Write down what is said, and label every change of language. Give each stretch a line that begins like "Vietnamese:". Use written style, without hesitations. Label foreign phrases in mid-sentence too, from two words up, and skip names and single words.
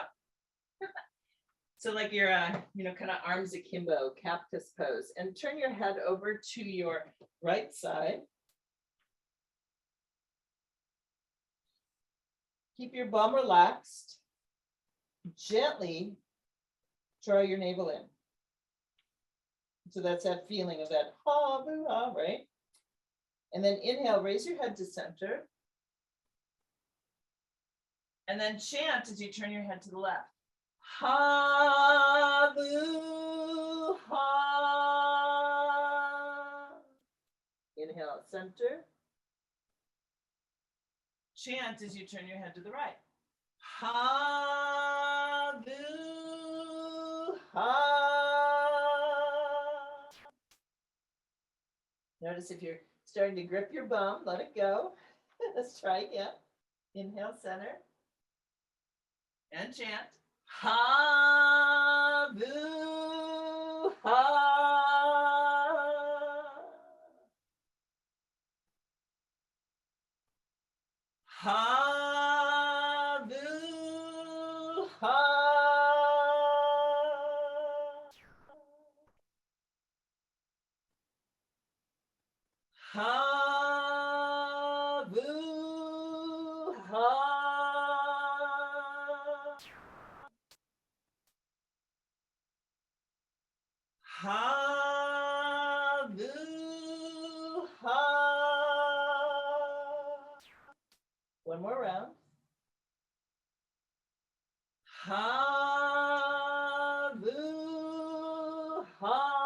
English: So like your, kind of arms akimbo, cactus pose, and turn your head over to your right side. Keep your bum relaxed. Gently draw your navel in. So that's that feeling of that ha, boo, ha, right? And then inhale, raise your head to center. And then chant as you turn your head to the left. Ha, boo, ha. Inhale, center. Chant as you turn your head to the right. Ha, boo, ha. Notice if you're starting to grip your bum, let it go. Let's try again. Inhale, center. And chant. Ha, boo, ha. Ha, boo, ha. Ha, boo, ha. Ha, boo, ha. One more round. Ha, boo, ha.